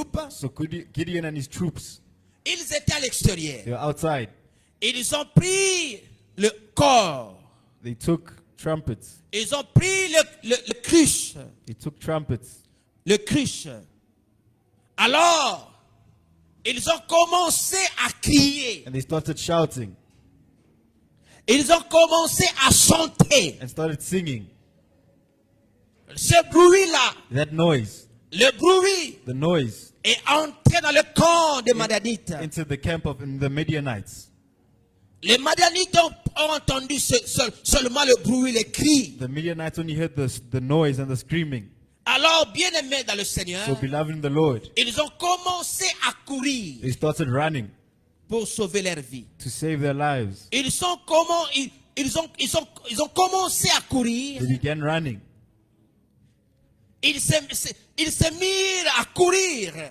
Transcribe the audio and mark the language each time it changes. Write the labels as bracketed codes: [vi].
[en] So Gideon and his troops, [fr] ils étaient à l'extérieur. [en] they were outside. [fr] Ils ont pris le corps. [en] They took trumpets. [fr] Ils ont pris le cruche. [en] They took trumpets. [fr] Le cruche. Alors, ils ont commencé à crier. [en] And they started shouting [fr] Ils ont commencé à chanter. [en] and started singing. [fr] Ce bruit-là, [en] That noise, [fr] le bruit [en] the noise, [fr] est entré dans le camp des Madianites. [en] into the camp of the Midianites. [fr] Les Madianites ont entendu seulement le bruit, les cris. [en] The Midianites only heard the noise and the screaming. [fr] Alors, bien-aimés dans le Seigneur, [en] So beloved in the Lord, [fr] ils ont commencé à courir [en] they started running [fr] pour sauver leur vie. [en] to save their lives. [fr] Ils ont commencé à courir. [en] They began running. [fr] Ils se mirent à courir,